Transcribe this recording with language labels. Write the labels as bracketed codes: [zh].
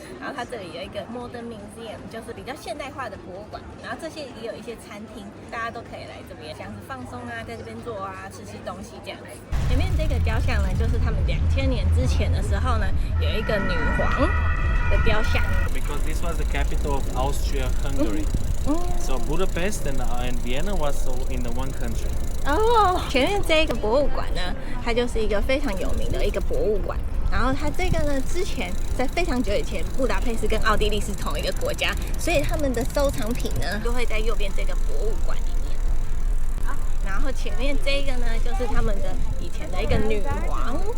[zh] 然后它这里有一个 Modern Museum， 就是比较现代化的博物馆。然后这些也有一些餐厅，大家都可以来这边，像是放松啊，在这边坐啊，吃东西这样子。前面这个雕像呢，就是他们2000年之前的时候呢，有一个女皇的雕像。 [en] Because this was the capital of Austria-Hungary. So Budapest and Vienna was in the one country. [zh] 哦，前面这个博物馆呢，它就是一个非常有名的一个博物馆。然后它这个呢，之前在非常久以前，布达佩斯跟奥地利是同一个国家，所以他们的收藏品呢，就会在右边这个博物馆里面。好，然后前面这个呢，就是他们的以前的一个女王。